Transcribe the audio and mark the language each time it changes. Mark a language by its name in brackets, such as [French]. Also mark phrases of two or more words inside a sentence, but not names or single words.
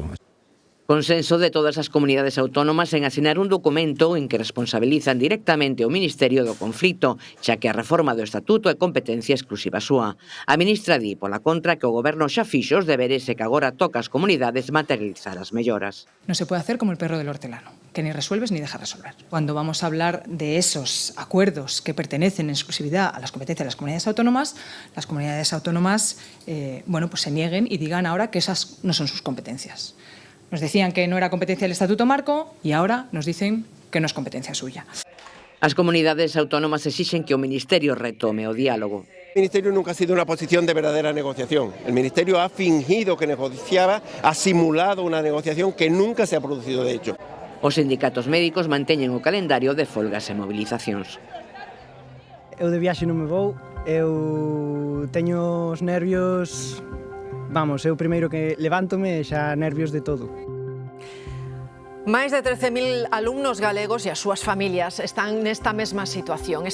[Galician] Consenso de todas as comunidades autónomas en asinar un documento en que responsabilizan directamente o Ministerio do conflito, xa que a reforma do Estatuto é competencia exclusiva súa. A ministra di, pola contra, que o Goberno xa fixo os deberes e que agora toca ás comunidades materializar as melloras. [Spanish] No se puede hacer como el perro del hortelano, que ni resuelves ni dejas resolver. Cuando vamos a hablar de esos acuerdos que pertenecen en exclusividad a las competencias de las comunidades autónomas se nieguen y digan ahora que esas no son sus competencias. Nos decían que no era competencia del Estatuto Marco y ahora nos dicen que no es competencia suya. [Galician] As comunidades autónomas exixen que o Ministerio retome o diálogo. [Spanish] El Ministerio nunca ha sido una posición de verdadera negociación. El Ministerio ha fingido que negociaba, ha simulado una negociación que nunca se ha producido de hecho. [Galician] Os sindicatos médicos manteñen o calendario de folgas e mobilizacións. Eu de viaxe non me vou, eu teño os nervios... Vamos, eu primeiro que levántome xa nervios de todo. Máis de 13.000 alumnos galegos e as súas familias están nesta mesma situación.